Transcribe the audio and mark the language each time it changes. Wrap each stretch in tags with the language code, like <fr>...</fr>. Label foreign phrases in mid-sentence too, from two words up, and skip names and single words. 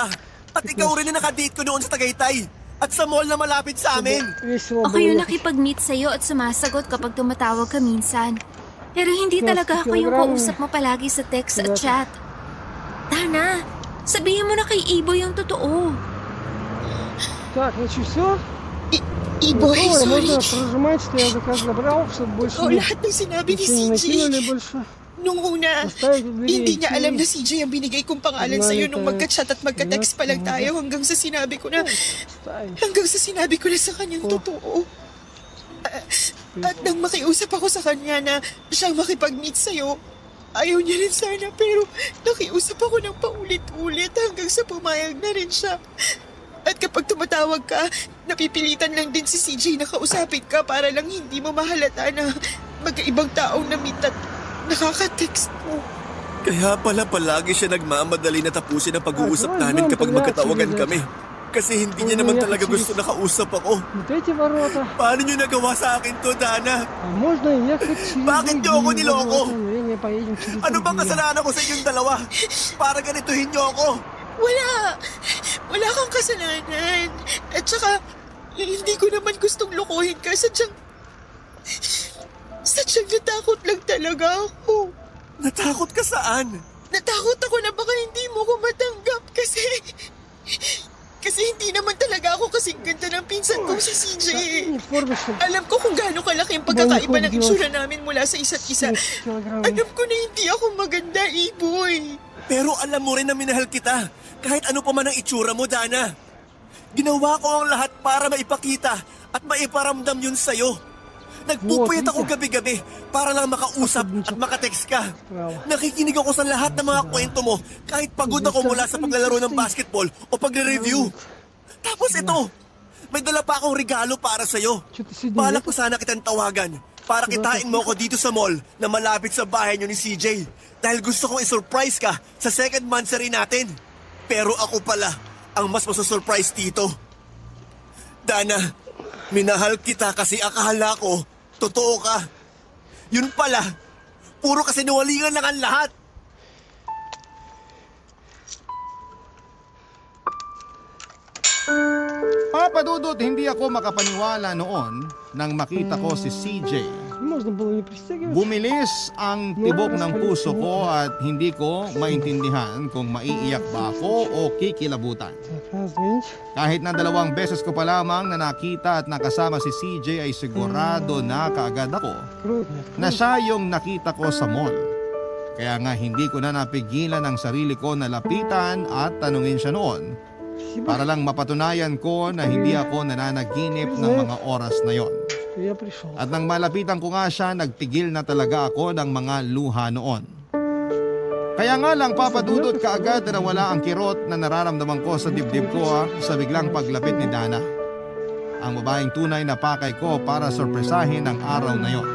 <tl>At ikaw rin na nakadate ko noon sa Tagaytay. At sa mall na malapit sa amin.</tl> <ru>Весело</ru> <tl>Ako</tl> <ru>было</ru> <tl>yung</tl> <ru>ехать.</ru> <tl>nakipag-meet sa'yo at sumasagot kapag tumatawag ka minsan. Pero hindi Yes, talaga ako yung</tl> <ru>kilogramo.</ru> <tl>kausap mo palagi sa text at Yes. chat. Dana, sabihin mo na kay Iboy yung totoo.</tl> <ru>Так, значит, все?</ru> <tl>Iboy, sorry.</tl> <ru>Можно прожимать, что я заказ забрал, чтобы больше</ru> <tl>Oo,</tl> <ru>не-</ru> <tl>lahat ng sinabi ni</tl> <ru>ничего не</ru> <tl>CJ.</tl> <ru>накинули больше.</ru> <tl>Nung una,</tl> <ru>Оставить у дверей.</ru> <tl>hindi niya alam na</tl> <ru>идти.</ru> <tl>CJ ang binigay kong pangalan Wala sa'yo na nung tayo. magka-chat at magka-text pa lang tayo hanggang sa sinabi ko na</tl> <ru>Оставить.</ru> <tl>sa kanyang totoo. At nang makiusap ako sa kanya na siyang makipag-meet sa'yo, ayaw niya rin sana pero nakiusap ako ng paulit-ulit hanggang sa pumayag na rin siya. At kapag tumatawag ka, napipilitan lang din si CJ na kausapin ka para lang hindi mo mahalata na magkaibang taong na-meet at nakaka-text mo. Kaya pala palagi siya nagmamadali na tapusin ang pag-uusap namin kapag magkatawagan kami. Kasi hindi niya naman talaga gusto na kausap ako.</tl> <ru>Вот эти ворота.</ru> <tl>Paano niyo nagawa sa akin to, Dana?</tl> <ru>А можно ехать через</ru> <tl>Bakit niyo ako</tl> <ru>другие</ru> <tl>niloko?</tl> <ru>ворота, но не поедем через</ru> <tl>Ano bang</tl> <ru>другие.</ru> <tl>kasalanan ko sa inyong dalawa? Para ganituhin niyo ako. Wala kang kasalanan. At saka, hindi ko naman gustong lokohin ka. Sadyang natakot lang talaga ako. Natakot ka saan? Natakot ako na baka hindi mo ko matanggap kasi hindi naman talaga ako kasing ganda ng pinsan kong si CJ.</tl> <ru>Не в форме, что ли?</ru> <tl>Alam ko kung gaano kalaki ang pagkakaiba ng itsura namin mula sa isa't isa.</tl> <ru>30 килограмм.</ru> <tl>Alam ko na hindi ako maganda, Iboy. Pero alam mo rin na minahal kita. Kahit ano pa man ang itsura mo, Dana. Ginawa ko ang lahat para maipakita at maiparamdam yun sa'yo. Nagpupuyat ako gabi-gabi para lang makausap at makatext ka. Nakikinig ako sa lahat ng mga kwento mo kahit pagod ako mula sa paglalaro ng basketball o pagre-review. Tapos ito, may dala pa akong regalo para sa'yo.</tl> <ru>Что-то сегодня</ru> <tl>Balak ko sana kitang tawagan para kitain mo ako dito sa mall na malapit sa bahay niyo ni CJ. Dahil gusto kong i-surprise ka sa</tl> <en>second monthsary</en> <tl>natin. Pero ako pala ang mas masusurprise dito. Dana, minahal kita kasi akala ko totoo ka. Yun pala, puro kasinungalingan lang ang lahat. Papa Dudut, hindi ako makapaniwala noon nang makita ko si CJ.</tl> <ru>Можно было не пристегивать.</ru> <tl>Bumilis ang tibok ng puso ko at hindi ko maintindihan kung maiiyak ba ako o kikilabutan.</tl> <ru>Так, извините.</ru> <tl>Kahit na 2 beses ko pa lamang na nakita at nakasama si CJ ay sigurado na kaagad ako</tl> <ru>Кровь.</ru> <tl>na siya yung nakita ko sa mall. Kaya nga hindi ko na napigilan ang sarili ko na lapitan at tanungin siya noon para lang mapatunayan ko na hindi ako nananaginip ng mga oras na yon.</tl> <ru>Что я пришел.</ru> <tl>At nang malapitan ko nga siya, nagpigil na talaga ako ng mga luha noon. Kaya nga lang papadudot kaagad na nawala ang kirot na nararamdaman ko sa dibdib ko sa biglang paglapit ni Dana. Ang babaeng tunay na pakay ko para sorpresahin ang araw na yon.</tl>